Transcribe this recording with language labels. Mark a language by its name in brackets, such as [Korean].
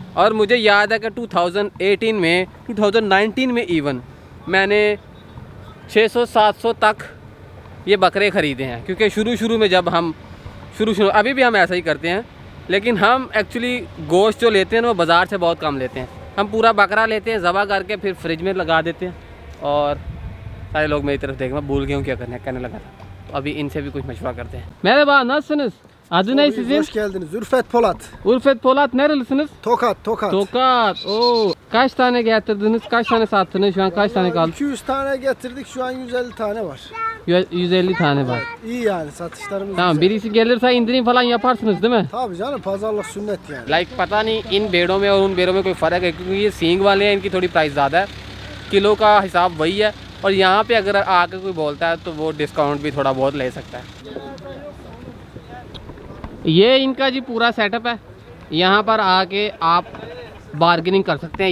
[Hindi] और मुझे याद है कि 2019 में इवन मैंने 600-700 तक ये बकरे ख़रीदे हैं, क्योंकि शुरू में जब हम शुरू अभी भी हम ऐसा ही करते हैं, लेकिन हम एक्चुअली गोश्त जो लेते हैं ना वो बाज़ार से बहुत कम लेते हैं। हम पूरा बकरा लेते हैं, ज़बह करके फिर फ्रिज में लगा देते हैं। और सारे लोग मेरी तरफ देख, मैं भूल गया हूँ क्या करना है, कहने लगा था। तो अभी इनसे भी कुछ मशवरा करते हैं। [Turkish] Merhaba, nasılsınız? Adı ne sizin? Hoş geldiniz. Ürfet Polat. Ulfet Polat, nerelisiniz? Tokat. Tokat. Oo. Kaç tane getirdiniz? Kaç tane sattınız? Şu an kaç tane kaldı? 200 tane getirdik. Şu an 150 tane var. 150 tane var. İyi yani satışlarımız Tamam, güzel. birisi gelirse indirim falan yaparsınız değil mi? Tabii canım pazarlık sünnet yani. [Hindi] Like पता नहीं इन भेड़ों में और उन भेड़ों में कोई फ़र्क है, क्योंकि ये सींग वाले हैं, इनकी थोड़ी प्राइस ज़्यादा है, किलो का हिसाब वही है। और यहाँ पे अगर आकर कोई बोलता है तो वो डिस्काउंट भी थोड़ा बहुत ले सकता है। ये इनका जी पूरा सेटअप है, यहाँ पर आके आप बार्गेनिंग कर सकते हैं।